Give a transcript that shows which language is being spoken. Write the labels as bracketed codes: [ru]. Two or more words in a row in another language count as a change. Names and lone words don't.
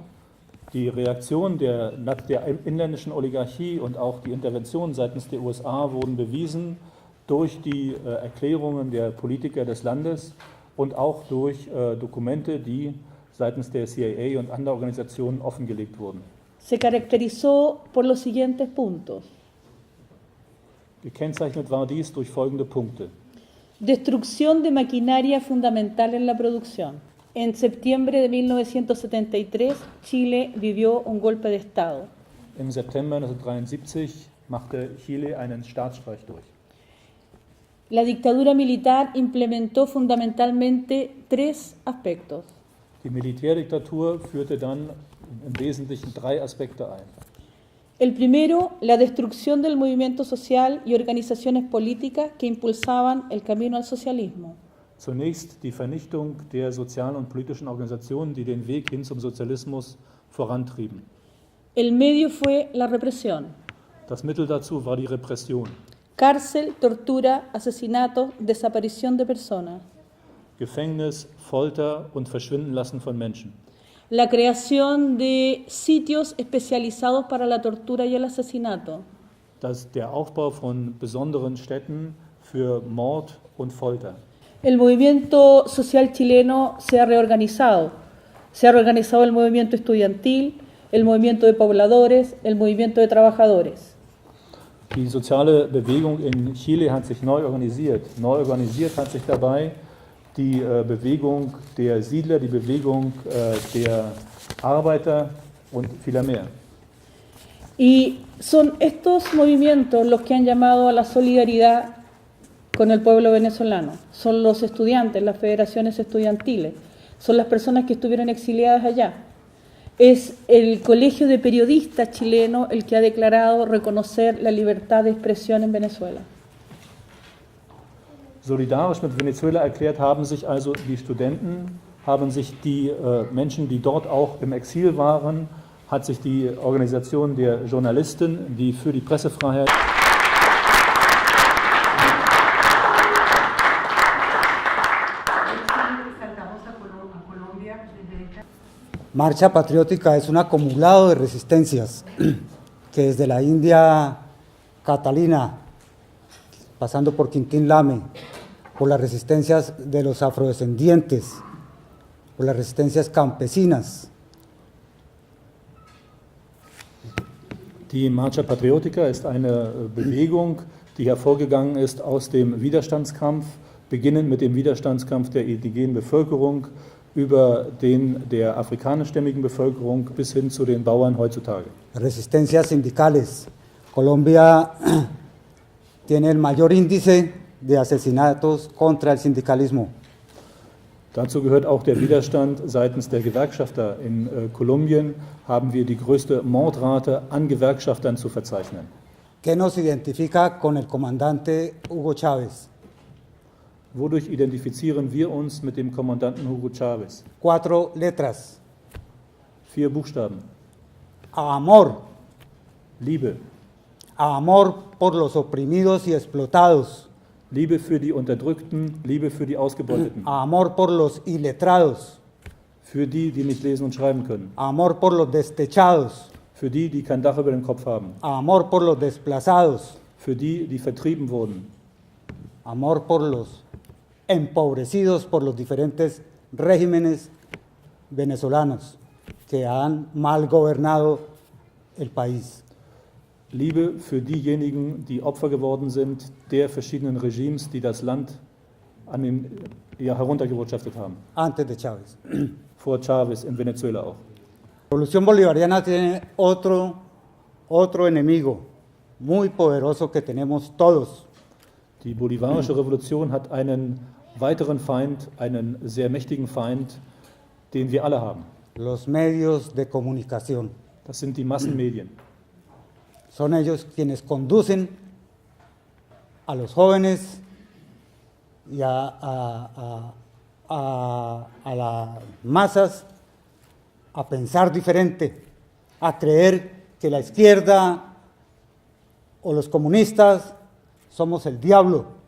[de] Die Reaktion der inländischen Oligarchie und auch die Intervention seitens der USA wurden bewiesen durch die Erklärungen der Politiker des Landes und auch durch Dokumente, die seitens der CIA und anderer Organisationen offengelegt wurden. [es] Se caracterizó por los siguientes puntos. [de] Gekennzeichnet war dies durch folgende Punkte. [es] Destrucción de maquinaria fundamental en la producción. En septiembre de 1973, Chile vivió un golpe de Estado. [de] Im September 1973 machte Chile einen Staatsstreich durch. [es] La dictadura militar implementó fundamentalmente tres aspectos. [de] Die Militärdiktatur führte dann im Wesentlichen 3 Aspekte ein. [es] El primero, la destrucción del movimiento social y organizaciones políticas que impulsaban el camino al socialismo. [de] Zunächst die Vernichtung der sozialen und politischen Organisationen, die den Weg hin zum Sozialismus vorantrieben. [es] El medio fue la represión. [de] Das Mittel dazu war die Repression. [es] Cárcel, tortura, asesinatos, desaparición de personas. [de] Gefängnis, Folter und Verschwindenlassen von Menschen. [es] La creación de sitios especializados para la tortura y el asesinato. [de] Der Aufbau von besonderen Städten für Mord und Folter. [es] El movimiento social chileno se ha reorganizado. Se ha reorganizado el movimiento estudiantil, el movimiento de pobladores, el movimiento de trabajadores. [de] Die soziale Bewegung in Chile hat sich neu organisiert. Neu organisiert hat sich dabei die Bewegung der Siedler, die Bewegung der Arbeiter und vieler mehr. [es] Y son estos movimientos los que han llamado a la solidaridad con el pueblo venezolano. Son los estudiantes, las federaciones estudiantiles, son las personas que estuvieron exiliadas allá. Es el Colegio de Periodistas chileno el que ha declarado reconocer la libertad de expresión en Venezuela. [de] Solidarisch mit Venezuela erklärt haben sich also die Studenten, haben sich die Menschen, die dort auch im Exil waren, hat sich die Organisation der Journalisten, die für die Pressefreiheit [es] Marcha Patriótica es un acumulado de resistencias que desde la India Catalina, pasando por Quintín Lame, por las resistencias de los afrodescendientes, por las resistencias campesinas. [de] Die Marcha Patriótica ist eine Bewegung, die hervorgegangen ist aus dem Widerstandskampf, beginnend mit dem Widerstandskampf der indigenen Bevölkerung, über den der afrikanischstämmigen Bevölkerung bis hin zu den Bauern heutzutage. [es] Resistencias sindicales. Colombia tiene el mayor índice de asesinatos contra el sindicalismo. [de] Dazu gehört auch der Widerstand seitens der Gewerkschafter. In Kolumbien haben wir die größte Mordrate an Gewerkschaftern zu verzeichnen. [es] ¿Qué nos identifica con el comandante Hugo Chávez? [de] Wodurch identifizieren wir uns mit dem Kommandanten Hugo Chávez? [es] 4 letras. [de] 4 Buchstaben. [es] Amor. [de] Liebe. [es] Amor por los oprimidos y explotados. [de] Liebe für die Unterdrückten, Liebe für die Ausgebeuteten. [es] Amor por los iletrados. [de] Für die, die nicht lesen und schreiben können. [es] Amor por los destechados. [de] Für die, die kein Dach über dem Kopf haben. [es] Amor por los desplazados. [de] Für die, die vertrieben wurden. [es] Amor por los empobrecidos por los diferentes regímenes venezolanos que han mal gobernado el país. [de] Liebe für diejenigen, die Opfer geworden sind der verschiedenen Regimes, die das Land heruntergewirtschaftet haben. [es] Antes de Chávez. [de] Vor Chávez in Venezuela auch. [es] La Revolución Bolivariana tiene otro enemigo muy poderoso que tenemos todos. [de] Die bolivarische Revolution hat einen weiteren Feind, einen sehr mächtigen Feind, den wir alle haben. [es] Los medios de comunicación. [de] Das sind die Massenmedien. [es] Son ellos quienes conducen a los jóvenes y a las masas a pensar diferente, a creer que la izquierda o los comunistas somos el diablo.